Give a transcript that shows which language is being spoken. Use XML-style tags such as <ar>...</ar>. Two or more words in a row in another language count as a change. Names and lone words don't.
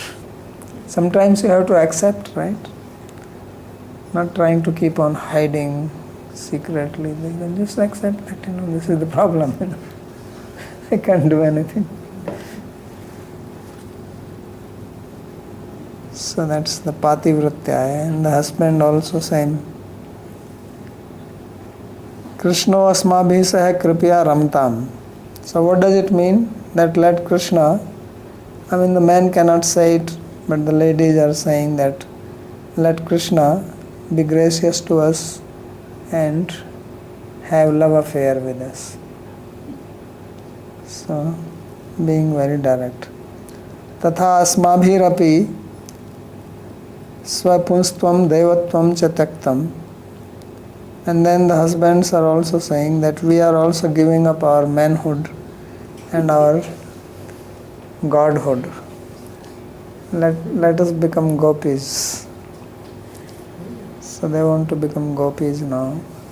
<en>Sometimes you have to accept, right? Not trying to keep on hiding secretly. Then just accept that, this is the problem. I can't do anything. So that's the Pativratya. And the husband also same.</en> <sa>Krishno asmabhi saha kripya ramtam.</sa> <en>So what does it mean? That let Krishna, the man cannot say it, but the ladies are saying that let Krishna be gracious to us and have love affair with us. So, being very direct.</en> <sa>Tatha asmabhirapi swapunstvam devatvam cha taktam.</sa> <en>And then the husbands are also saying that we are also giving up our manhood and our godhood. Let us become gopis. So they want to become gopis now.</en>